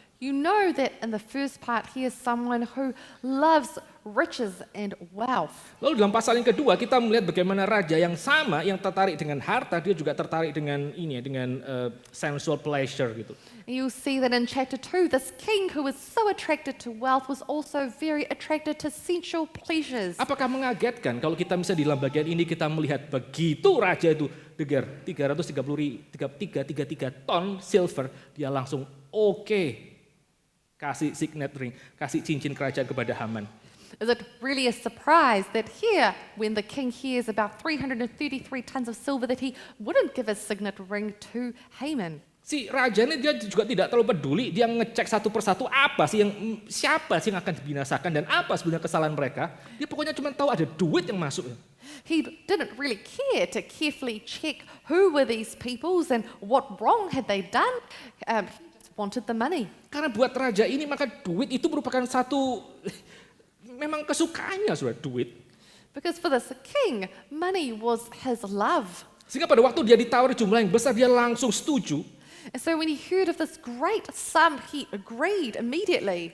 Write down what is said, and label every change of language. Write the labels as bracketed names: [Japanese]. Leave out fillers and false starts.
[English] You know that in the first part, he is someone who loves riches and wealth. [Indonesian] Lalu dalam pasal yang kedua kita melihat bagaimana raja yang sama yang tertarik dengan harta, dia juga tertarik dengan [English] sensual pleasure [Indonesian] gitu. [English] And you'll see that in chapter 2, this king who was so attracted to wealth was also very attracted to sensual pleasures. [Indonesian] Apakah mengagetkan kalau kita bisa di dalam bagian ini kita melihat begitu raja itu dengar 333 ton silver, dia langsung oke. Kasih [English] signet ring, [Indonesian] kasih cincin kerajaan kepada Haman. [English] Is it really a surprise that here, when the king hears about 333 tons of silver, that he wouldn't give a signet ring to Haman? [Indonesian] Si raja ini dia juga tidak terlalu peduli, dia ngecek satu persatu siapa sih yang akan dibinasakan dan apa sebenarnya kesalahan mereka. Dia pokoknya cuma tahu ada duit yang masuk. [English] He didn't really care to carefully check who were these peoples and what wrong had they done. He just wanted the money. [Indonesian] Karena buat raja ini maka duit itu merupakan satu memang kesukaannya sudah duit. [English] Because for this king, money was his love. [Indonesian] Sehingga pada waktu dia ditawari jumlah yang besar dia langsung setuju. [English] And so when he heard of this great sum, he agreed immediately.